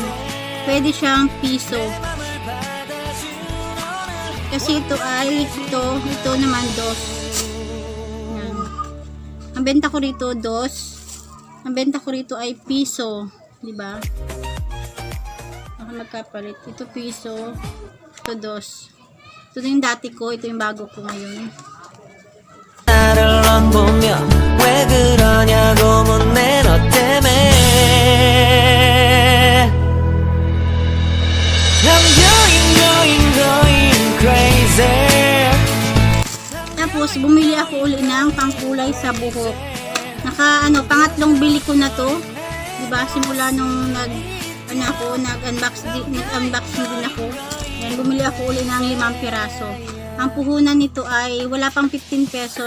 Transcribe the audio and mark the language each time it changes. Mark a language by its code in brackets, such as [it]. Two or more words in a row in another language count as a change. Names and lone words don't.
[tl] Pwede siyang piso. Kasi ito ito naman dos. Yan. Ang benta ko rito dos. Ang benta ko rito ay piso, di ba? Baka magkapalit. Ito piso, ito dos. Ito yung dati ko, ito yung bago ko ngayon. [ko] 나를 안 보며 왜 그러냐고 묻네 너 때문에 [en] I'm going crazy. [tl] Tapos bumili ako uli ng pangkulay sa buhok. Pangatlong bili ko na to. 'Di ba? Simula nung nag-unboxing din ako. Yan, bumili ako uli ng 5 piraso. Ang puhunan nito ay wala pang 15 pesos.